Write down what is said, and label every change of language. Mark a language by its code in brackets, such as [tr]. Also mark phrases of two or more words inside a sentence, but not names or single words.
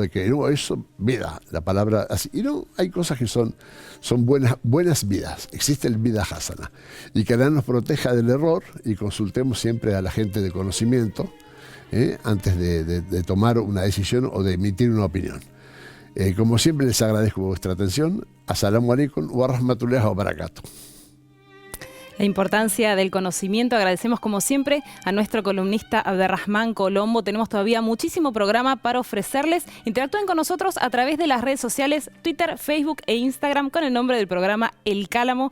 [es] De que no, eso, vida, la palabra así. Y no, hay cosas que son buenas vidas. Existe el vida hasana. Y que Allah nos proteja del error, y consultemos siempre a la gente de conocimiento antes de tomar una decisión o de emitir una opinión. Como siempre, les agradezco vuestra atención. [ar] السلام عليكم ورحمة الله وبركاته. [es] La importancia del conocimiento. Agradecemos como siempre a nuestro columnista Abderrahmán Colombo. Tenemos todavía muchísimo programa para ofrecerles. Interactúen con nosotros a través de las redes sociales Twitter, Facebook e Instagram con el nombre del programa El Cálamo.